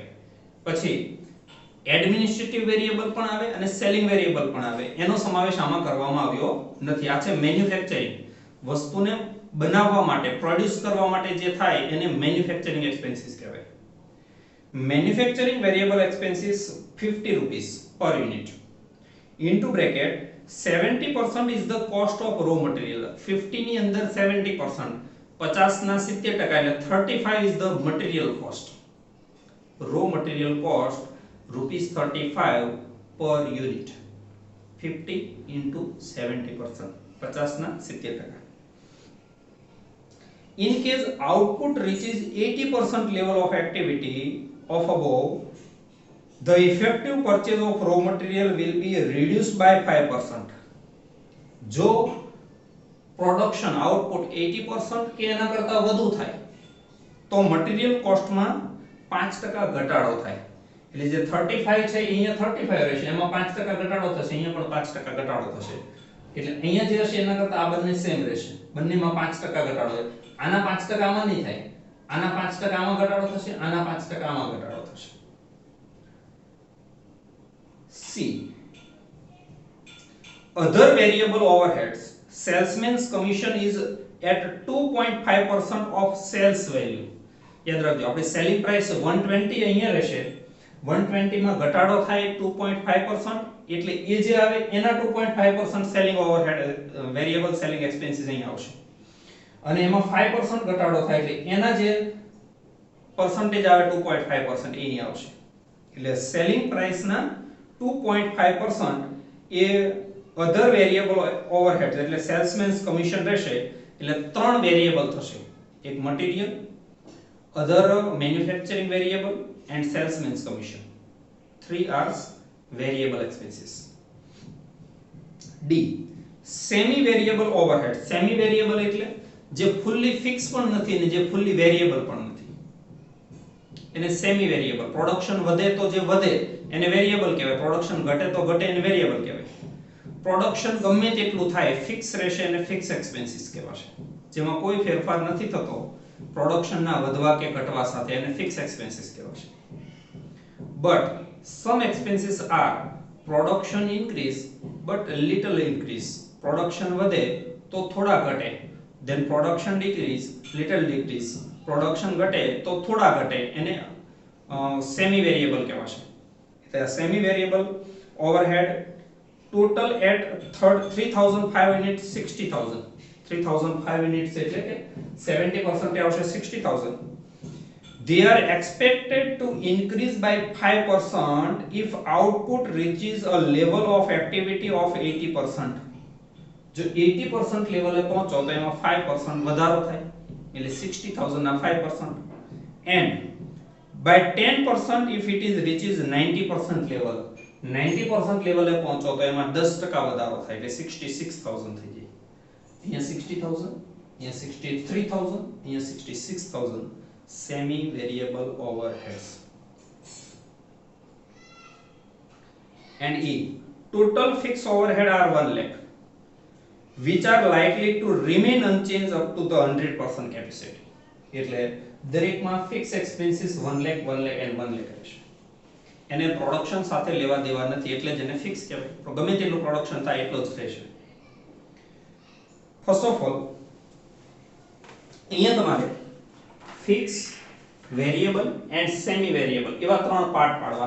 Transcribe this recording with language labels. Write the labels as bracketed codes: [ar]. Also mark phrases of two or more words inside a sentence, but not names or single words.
[gu] પછી [en] administrative variable [gu] પણ આવે અને [en] selling variable [gu] પણ આવે, એનો સમાવેશ આમાં કરવામાં આવ્યો નથી. આ છે મેન્યુફેક્ચરિંગ, વસ્તુને બનાવવા માટે, પ્રોડ્યુસ કરવા માટે જે થાય એને [en] manufacturing expenses [gu] કહેવાય. [en] manufacturing variable expenses ₹50 per unit into bracket 70% is the cost of raw material. [gu] 50 ની અંદર 70%, 50 ના 70% એટલે 35 [en] is the material cost. Raw material cost ₹35 per unit. 50 into 70%, 50 ના 70%. In case output reaches 80% level of activity of above, the effective purchase of raw material will be reduced by 5%. [gu] જો [en] production output [gu] 80% કે એના કરતા વધુ થાય તો [en] material cost [gu] 5% ઘટાડો થાય. એટલે જે 35 છે અહીંયા 35 રહેશે, એમાં 5% ઘટાડો થશે, અહીંયા પણ 5% ઘટાડો થશે. એટલે અહીંયા જે હશે એના કરતા આ બંને સેમ રહેશે, બંનેમાં 5% ઘટાડો થાય. આના 5% આમાં નહીં થાય, આના 5% આમાં ઘટાડો થશે, આના 5% આમાં ઘટાડો થશે. [en] C. Other variable overheads. Salesman's commission is at 2.5% of sales value. [gu] યાદ રાખજો, આપણે [en] selling price [gu] 120 અહીંયા રહેશે, 120 માં ઘટાડો થાય 2.5%, એટલે એ જે આવે એના 2.5% [en] selling overhead variable selling expenses [gu] અહીંયા આવશે. અને એમાં 5% ઘટાડો થાય એટલે એના જે પર્સન્ટેજ આવે 2.5% એ અહીં આવશે. એટલે [en] selling price [gu] 2.5% એ [en] other variable overhead [gu] એટલે [en] salesman's commission [gu] રહેશે. એટલે ત્રણ વેરિયેબલ થશે, એક મટીરીયલ, [en] other manufacturing variable and salesman's commission. 3 are variable expenses. D. semi variable overhead. semi variable [gu] એટલે જે [en] fully fixed [gu] પણ નથી અને જે [en] fully variable [gu] પણ નથી, એને [en] semi variable. [gu] પ્રોડક્શન વધે તો જે વધે એને વેરિયેબલ કહેવાય, પ્રોડક્શન ઘટે તો ઘટે એને વેરિયેબલ કહેવાય. પ્રોડક્શન ગમે તેટલું થાય ફિક્સ રહેશે અને [en] fixed expenses [gu] કહેવાશે. જેમાં કોઈ ફેરફાર નથી થતો પ્રોડક્શનના વધવા કે ઘટવા સાથે, એને [en] fixed expenses [gu] કહેવાશે. [en] but some expenses are production increase but little increase, [gu] પ્રોડક્શન વધે તો થોડા ઘટે, [en] then production decrease little decrease, [gu] પ્રોડક્શન ઘટે તો થોડા ઘટે, એને સેમી વેરિયેબલ કહેવાશે. [en] એટલે semi variable overhead total at 3005 unit 60000, 3005 units [gu] એટલે કે 70% આવશે 60000. [en] They are expected to increase by 5% if output reaches a level of activity of 80%. [gu] જો 80% લેવલે પહોંચો તો એમાં 5% વધારો થાય એટલે 60000 ના 5%, [en] and by 10% if it is reaches 90% level, [gu] 90% લેવલે પહોંચો તો એમાં 10% વધારો થાય એટલે 66000 થઈ જાય. અહીંયા 60000, અહીંયા 63000, અહીંયા 66000 [en] semi variable overheads. And E, total fixed overhead are 1 lakh which are likely to remain unchanged up to the 100% capacity. [gu] એટલે દરેકમાં [en] fixed expenses [gu] 1 lakh, 1 lakh and 1 lakh રહેશે. એને પ્રોડક્શન સાથે લેવા દેવા નથી એટલે જ એને ફિક્સ કહેવાય. ગમે તેટલું પ્રોડક્શન થાય એટલો જ રહેશે. [en] first of all [gu] અહીંયા તમારે [en] fixed, variable and semi variable [gu] એવા ત્રણ પાર્ટ પાડવાના.